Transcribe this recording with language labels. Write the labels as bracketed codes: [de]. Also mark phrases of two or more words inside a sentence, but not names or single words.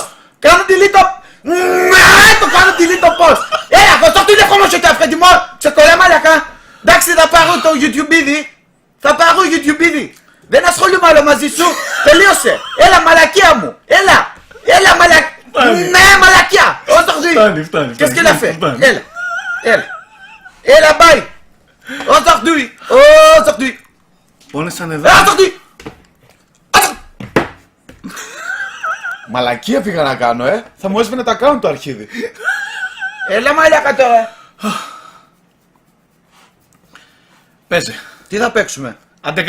[el] Κάνω delete το... Το κάνω delete το post. Αυτό το τηλέφωνο σου και αφεντιμό. Ξεκολλά μαλακά. Εντάξει θα πάρω το YouTube ήδη. Θα πάρω YouTube ήδη. Δεν ασχολούμαι άλλο μαζί σου. Τελείωσε. Έλα μαλακία μου. Έλα μαλακία. Ναι μαλακία. Φτάνει. [fr] Qu'est-ce qu'elle a fait? [el] Έλα bye. [fr] Aujourd'hui. [el] Πόνεσαν εδώ. Aujourd'hui. Μαλακία πήγα να κάνω, Θα μου έσβηνε τα account το αρχίδι. Έλα μαλάκα τώρα. Παίζε. Τι θα παίξουμε? Αντε γάμισου ρε βλάκα.